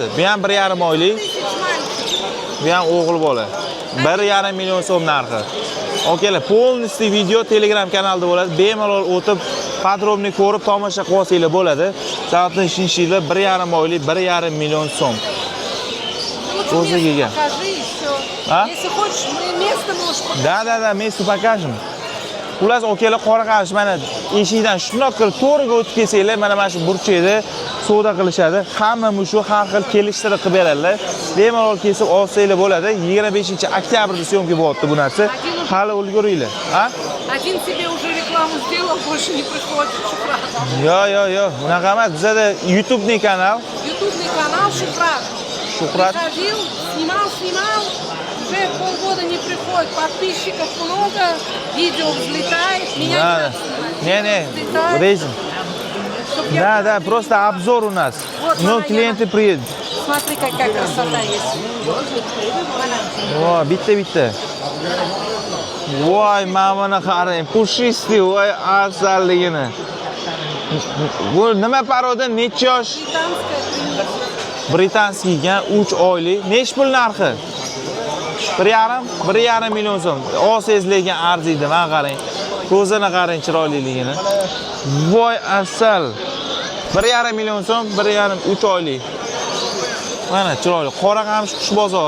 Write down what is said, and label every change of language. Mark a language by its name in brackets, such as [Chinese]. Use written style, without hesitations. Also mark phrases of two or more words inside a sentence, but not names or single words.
[Uzbek] Bu ham 1,5 oylik. Bu ham o'g'il bola. 1,5 million so'm narxi. Okalar, полностью video Telegram kanalida bo'ladi. Bemalol o'tib, podrobniy ko'rib tomosha qilsanglar bo'ladi. Soatni ishingizlar 1,5 oylik, 1,5 million so'm. O'ziga. [Russian] покажи еще. А? Если хочешь, мы место можешь показать. Da, место покажем. [Uzbek] Xullas, okalar qora qamish mana eshikdan shundoq qilib to'g'riga o'tib kelsanglar, mana shu burchakda savdo qilishadi. Hamma mushu har xil kelishtirib qilib beradilar. Bemalol kesib olsanglar bo'ladi. 25-oktyabrda syomka bo'lyapti bu narsa. Hali ulguringlar. Ha? [Russian] Один себе уже рекламу сделал, больше не приходит. Шухрат. [Uzbek] Yo, bunaqa emas. Bizda YouTube'ning kanal. [Russian] Ютубный канал Шухрат. Шухрат. Приходил, снимал. Уже полгода не приходит. Подписчиков много, видео взлетает. Меня Не, взлетает. резин. Чтоб я- Да, просто обзор у нас. Вот, Но мама, клиенты приедут. Смотри, какая красота есть. [Uzbek] Voy, bitta. Voy, mana qarang, pushistый, voy, asalligini. Bu nima paroda, necha yosh? [Russian] Британская премия. [Uzbek] Britanskiy ekan, 3 oylik. Nech pul narxi? 1,5 million so'm. Olsangiz lekin arziydi, mana qarang. Ko'zini qarang chiroyliligini. Voy, asal. 1,5 million so'm, 3 oylik. Mana chiroyli. Qora qamish qush bozor.